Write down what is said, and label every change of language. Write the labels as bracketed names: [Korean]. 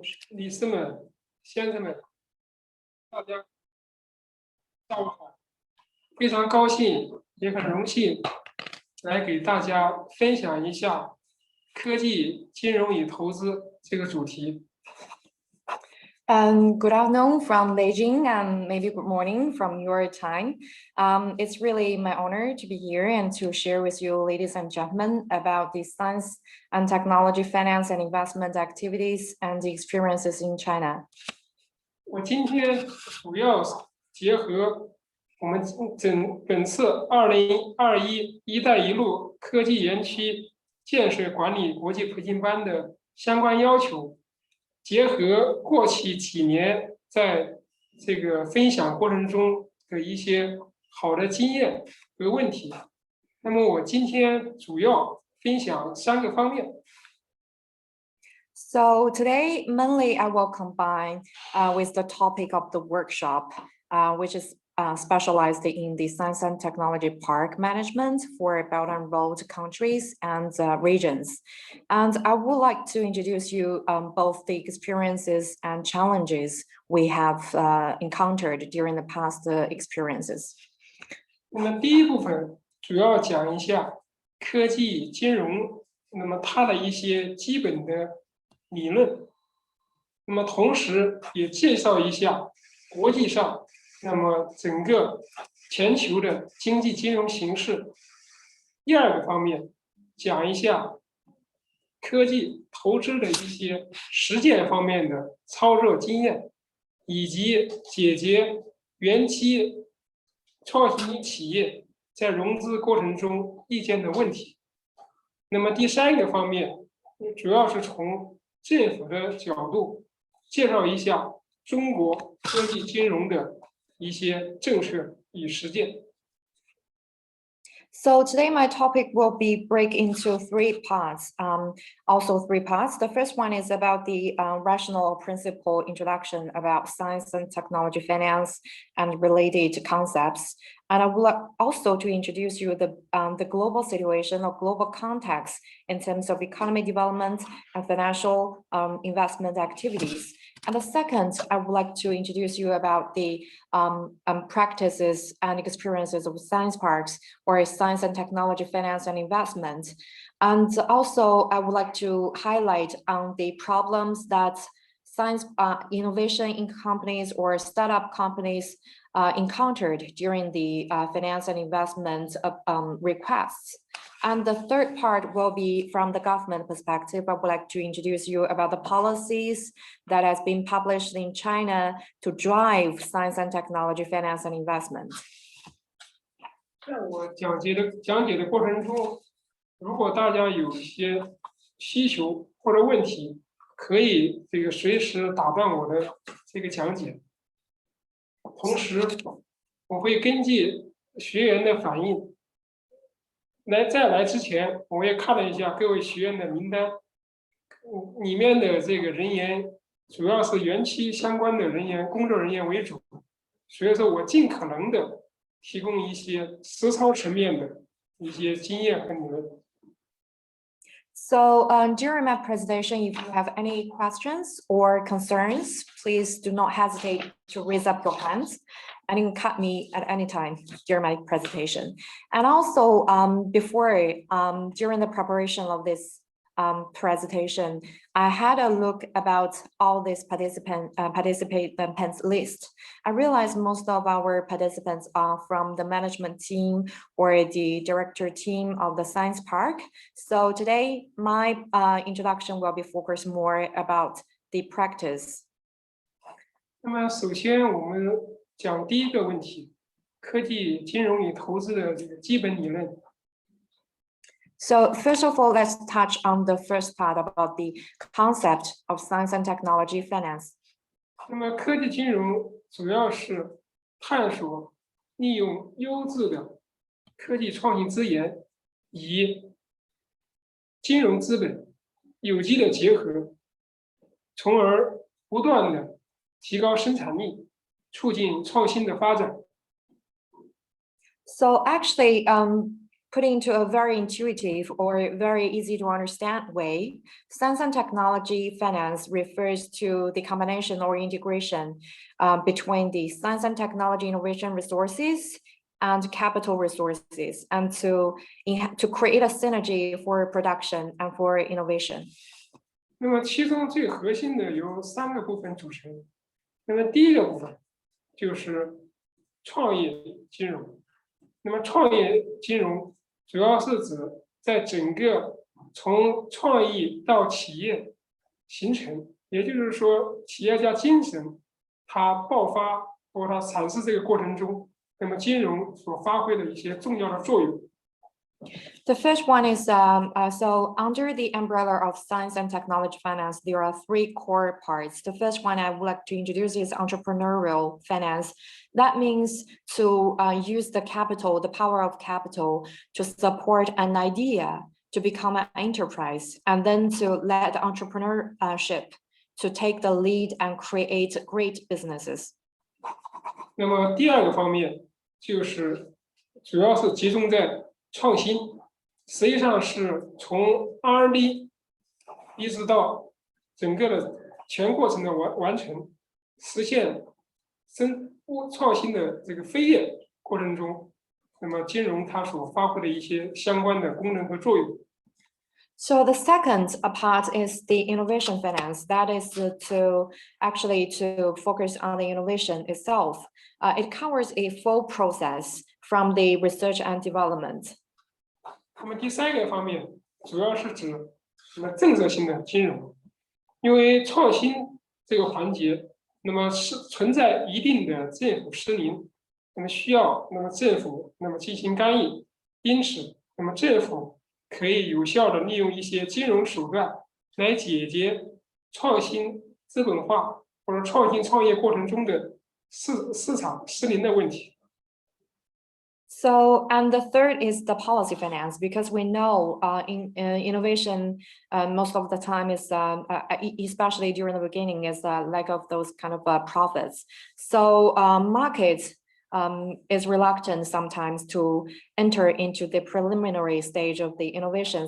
[Chinese] 理事们、先生们，大家下午好！非常高兴，也很荣幸来给大家分享一下科技、金融与投资这个主题。 [English] Good afternoon from Beijing and maybe good morning from your time. It's really my honor to be here and to share with you, ladies and gentlemen, about the science and technology, finance and investment activities and the experiences in China. [Chinese] 我今天主要结合我们本次2021“一带一路”科技园区建设管理国际培训班的相关要求。结合过去几年在这个分享过程中的一些好的经验和问题，那么我今天主要分享3个方面。 So today, mainly I will combine with the topic of the workshop, which is specialized in the science and technology park management for Belt and Road countries and regions. And I would like to introduce you both the experiences and challenges we have encountered during the past experiences. 那么第一部分主要讲一下科技金融，那么它的一些基本的理论，那么同时也介绍一下国际上。那么整个全球的经济金融形势。第2个方面，讲一下科技投资的一些实践方面的操作经验，以及解决园区创新企业在融资过程中遇见的问题。那么第3个方面，主要是从政府的角度介绍一下中国科技金融的。 一些政策与实践。 [English] So today my topic will be break into three parts. The first one is about the rational principle introduction about science and technology finance and related concepts. And I would like also to introduce you the global situation or global context in terms of economy development and financial investment activities. And the second, I would like to introduce you about the practices and experiences of science parks or science and technology finance and investment. And also, I would like to highlight on the problems that science innovation in companies or startup companies encountered during the finance and investment requests. And the third part will be from the government perspective. I would like to introduce you about the policies that has been published in China to drive science and technology finance and investment. [Chinese] 在我讲解的过程中，如果大家有一些需求或者问题，可以随时打断我的这个讲解。同时，我会根据学员的反应，在来之前，我也看了一下各位学员的名单，里面的这个人员主要是园区相关的人员、工作人员为主，所以说我尽可能的提供一些实操层面的一些经验和理论。 [English] So during my presentation, if you have any questions or concerns, please do not hesitate to raise up your hands and you can cut me at any time during my presentation. And also during the preparation of this presentation, I had a look about all these participants list. I realized most of our participants are from the management team or the director team of the science park. So today, my introduction will be focused more about the practice. [Chinese] 那么首先我们讲第一个问题，科技、金融与投资的这个基本理论。 [English] So first of all, let's touch on the first part about the concept of science and technology finance. [Chinese] 那么科技金融主要是探索利用优质的科技创新资源，以金融资本有机的结合，从而不断的提高生产力，促进创新的发展。 [English] So actually, putting into a very intuitive or very easy to understand way, science and technology finance refers to the combination or integration between the science and technology innovation resources and capital resources, and to create a synergy for production and for innovation. [Chinese] 那么其中最核心的由3个部分组成。那么第一个部分就是创业金融。那么创业金融主要是指在整个从创意到企业形成，也就是说企业家精神它爆发或它阐释这个过程中，那么金融所发挥的一些重要的作用。 [English] The first one is, so under the umbrella of science and technology finance, there are 3 core parts. The first one I would like to introduce is entrepreneurial finance. That means to use the capital, the power of capital, to support an idea to become an enterprise, and then to let the entrepreneurship to take the lead and create great businesses. [Chinese] 那么第二个方面就是主要是集中在创新，实际上是从 R&D 一直到整个的全过程的完成，实现创新的这个飞跃过程中，那么金融它所发挥的一些相关的功能和作用。 [English] So the second part is the innovation finance. That is to focus on the innovation itself. It covers a full process from the research and development. [Chinese] 那么第3个方面主要是指什么政策性的金融，因为创新这个环节，那么是存在一定的政府失灵，那么需要政府进行干预，因此那么政府可以有效的利用一些金融手段来解决创新资本化或者创新创业过程中的市场失灵的问题。 [English] So, and the third is the policy finance, because we know innovation most of the time is, especially during the beginning, is lack of those kind of profits. So markets is reluctant sometimes to enter into the preliminary stage of the innovation.